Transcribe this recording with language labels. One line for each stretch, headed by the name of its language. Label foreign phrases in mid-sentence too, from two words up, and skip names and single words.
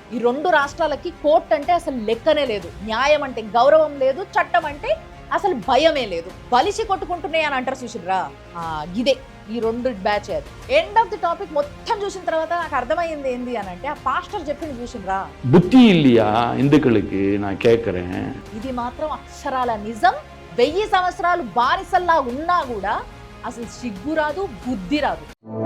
Telugu: ఈ 2 రాష్ట్రాలకి కోర్టు అంటే అసలు లెక్కనే లేదు, న్యాయం అంటే గౌరవం లేదు, చట్టం అంటే అసలు భయమే లేదు. బలిసి కొట్టుకుంటున్నాయి అని అంటారు చూసిర్రా, ఇదే ఈ 2 బ్యాచ్. అది
English: end of the topic
Telugu: మొత్తం చూసిన తర్వాత నాకు అర్థమైంది ఏంది అని అంటే, ఆ పాస్టర్ చెప్పింది చూసినరా,
Tamil: புத்தி இல்லையா இந்துக்களுக்கு நான் கேட்கிறேன்.
Telugu: ఇది మాత్రం అక్షరాల నిజం. 1000 సంవత్సరాలు బానిసల్లా ఉన్నా కూడా అసలు సిగ్గు రాదు, బుద్ధి రాదు.